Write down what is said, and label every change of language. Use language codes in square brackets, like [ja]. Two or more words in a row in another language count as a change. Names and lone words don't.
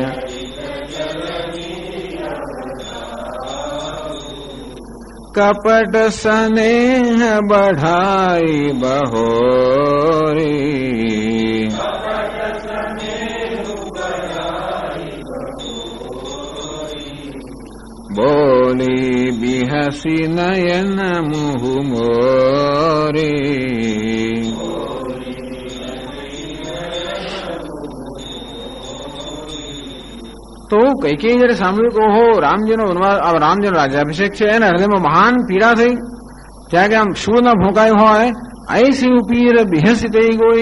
[hi] कपट स्नेह बढ़ाई बहोरी, बोली बिहसी नयन मुह मोरी, [gu] તો કૈકેયી જયારે સાંભળ્યું કે ઓહો રામજીનો વનવાસ, રામજીનો રાજ્યાભિષેક છે, એના હૃદયમાં મહાન પીડા થઈ. ત્યાં કે આમ શૂળ ના ભોંકાયું હોય, [hi] ऐसी पीर बिहसी [gu] થઈ ગઈ.